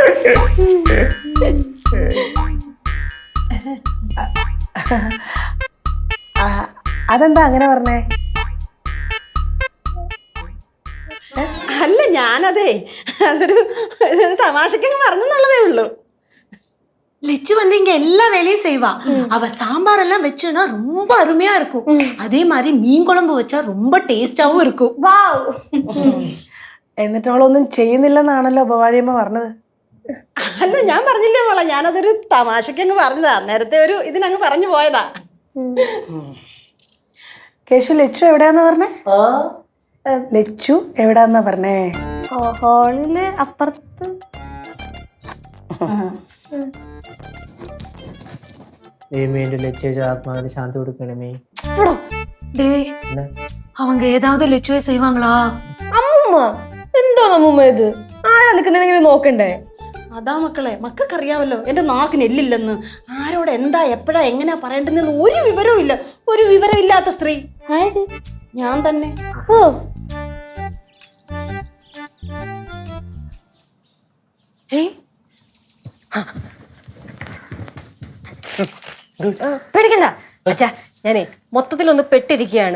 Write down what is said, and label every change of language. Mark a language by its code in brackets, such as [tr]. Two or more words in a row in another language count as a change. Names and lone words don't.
[ml] അതെന്താ അങ്ങനെ പറഞ്ഞേ? അല്ല, ഞാനതേ അതൊരു തമാശക്കങ്ങ് പറഞ്ഞെന്നുള്ളതേ ഉള്ളൂ. [ta] லெச்சு வந்து இங்க எல்லா வேலையும் செய்வா. அவ சாம்பார் எல்லாம் வச்சுன்னா ரொம்ப அருமையா இருக்கும். அதே மாதிரி மீன் குழம்பு வச்சா ரொம்ப டேஸ்டாவும் இருக்கும். [ml] എന്നിട്ട് അവളൊന്നും ചെയ്യുന്നില്ലെന്നാണല്ലോ ഭവാനിയമ്മ പറഞ്ഞത്. അല്ല, ഞാൻ പറഞ്ഞില്ലേ മോളെ, ഞാനതൊരു തമാശക്കങ്ങ് പറഞ്ഞതാ. നേരത്തെ ഒരു ഇതിനങ്ങ് പറഞ്ഞു പോയതാ. കേശു, ലച്ചു എവിടെയാന്നാ പറഞ്ഞേ? ലച്ചു എവിടാന്നാ പറഞ്ഞേ? ഹാളില് അപ്പുറത്ത്. ആത്മാവിന് ശാന്തി കൊടുക്കണമേ. [ta] டேய், அவங்க ஏதாவது லெச்சுவை செய்வாங்களா? [ml] അമ്മൂമ്മ, എന്തോ അമ്മൂമ്മ ഇത്? ആരാ നിൽക്കുന്നെങ്കിലും നോക്കണ്ടേ? അതാ മക്കളെ, മക്കൾക്കറിയാവല്ലോ എന്റെ നാക്കിന് എല്ലില്ലെന്ന്. ആരോട് എന്താ എപ്പോഴാ എങ്ങനെയാ പറയേണ്ടതെന്ന് ഒരു വിവരവും ഇല്ല. ഒരു വിവരമില്ലാത്ത സ്ത്രീ ഞാൻ തന്നെ. ഓ, പേടിക്കണ്ട അച്ഛാ, ഞാനേ മൊത്തത്തിലൊന്ന് പെട്ടിരിക്കുകയാണ്.